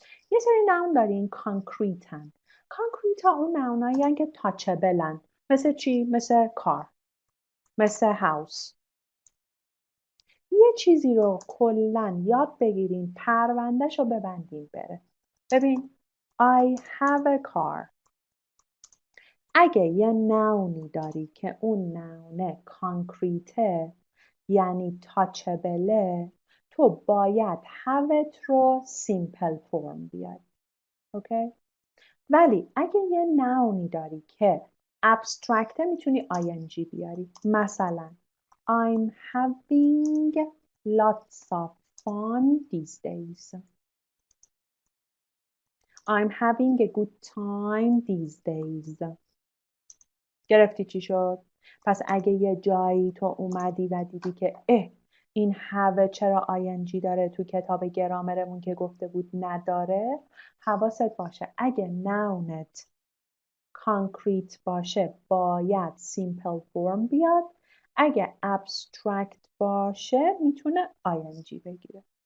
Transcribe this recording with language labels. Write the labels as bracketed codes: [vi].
[fa] یه سری noun دارین concrete هن. concrete ها اون noun هایی هن که touchable هن. مثل چی؟ مثل car. مثل house. یه چیزی رو کلن یاد بگیرین پروندهش رو ببندین بره. ببین [en] I have a car. [fa] اگه یه ناونی داری که اون ناونه کانکریته یعنی تاچبله تو باید have رو simple form بیاری. اوکی؟ ولی اگه یه ناونی داری که abstract میتونی ing بیاری. مثلا [en] I'm having lots of fun these days. I'm having a good time these days. [fa] گرفتی چی شد؟ پس اگه یه جایی تو اومدی و دیدی که این have چرا ing داره تو کتاب گرامرمون که گفته بود نداره، حواست باشه اگه ناونت کانکریت باشه باید simple form بیاد، اگه abstract باشه میتونه ing بگیره.